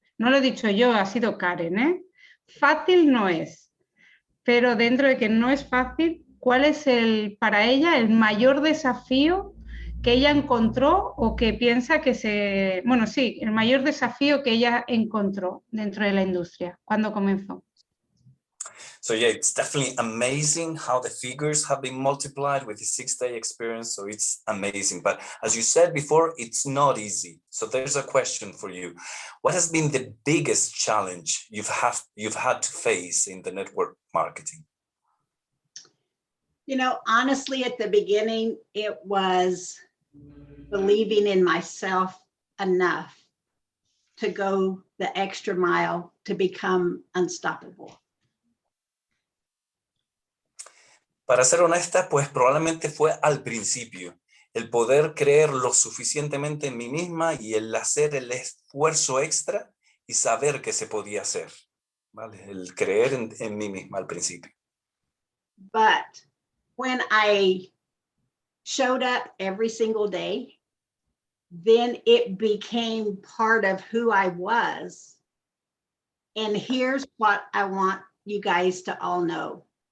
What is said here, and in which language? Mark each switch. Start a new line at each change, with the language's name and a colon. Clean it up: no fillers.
Spanish: No lo he dicho yo, ha sido Karen, ¿eh? Fácil no es, pero dentro de que no es fácil, ¿cuál es para ella el mayor desafío que ella encontró o que piensa que bueno, sí, el mayor desafío que ella encontró dentro de la industria cuando comenzó?
English: So yeah, it's definitely amazing how the figures have been multiplied with the 6-day experience. So it's amazing. But as you said before, it's not easy. So there's a question for you. What has been the biggest challenge you've had to face in the network marketing? You know, honestly, at the beginning, it was believing in myself enough to go the extra mile to become unstoppable.
Spanish: Para ser honesta, pues probablemente fue al principio, el poder creer lo suficientemente en mí misma y el hacer el esfuerzo extra y saber que se podía hacer, ¿vale? El creer en mí misma al principio.
English: But when I showed up every single day then it became part of who I was. And here's what I want you guys to all know.